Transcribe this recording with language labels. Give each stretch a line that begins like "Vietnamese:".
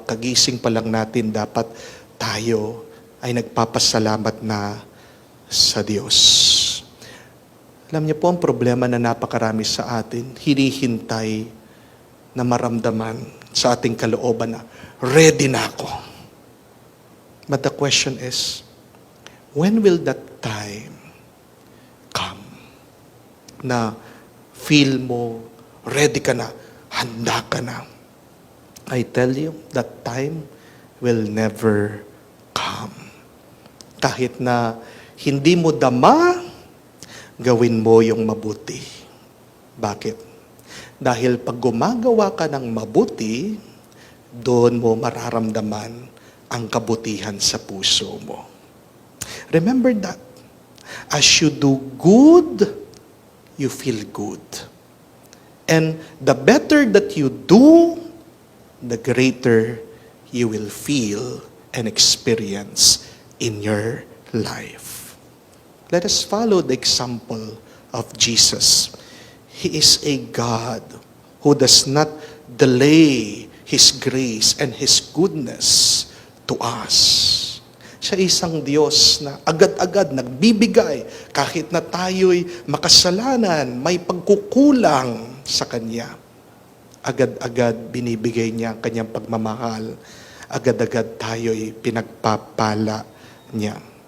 Filipino: Kagising pa lang natin, dapat tayo ay nagpapasalamat na sa Diyos. Alam niyo po, ang problema na napakarami sa atin, hinihintay na maramdaman sa ating kalooban na, ready na ako.
English: But the question is, when will that time come?
Filipino: Na feel mo, ready ka na, handa ka na.
English: I tell you, that time will never come.
Filipino: Kahit na hindi mo dama, gawin mo yung mabuti. Bakit? Dahil pag gumagawa ka ng mabuti, doon mo mararamdaman ang kabutihan sa puso mo.
English: Remember that. As you do good, you feel good. And the better that you do, the greater you will feel and experience in your life. Let us follow the example of Jesus. He is a God who does not delay His grace and His goodness to us.
Filipino: Siya isang Diyos na agad-agad nagbibigay kahit na tayo'y makasalanan, may pagkukulang sa Kanya. Agad-agad binibigay niya ang Kanyang pagmamahal. Agad-agad tayo'y pinagpapala niya.